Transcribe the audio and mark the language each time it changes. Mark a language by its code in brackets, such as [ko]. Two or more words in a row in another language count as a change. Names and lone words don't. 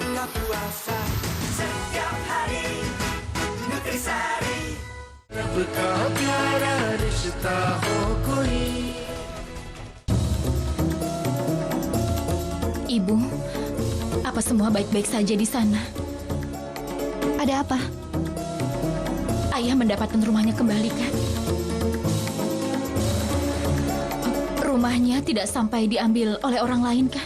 [id] puasa setiap hari. Nutrisari [hi] रब का प्यारा रिश्ता हो कोई. [id] Ibu, apa semua baik-baik saja di sana? Ada apa? Ayah mendapatkan rumahnya kembali kan? Rumahnya tidak sampai diambil oleh orang lain kan?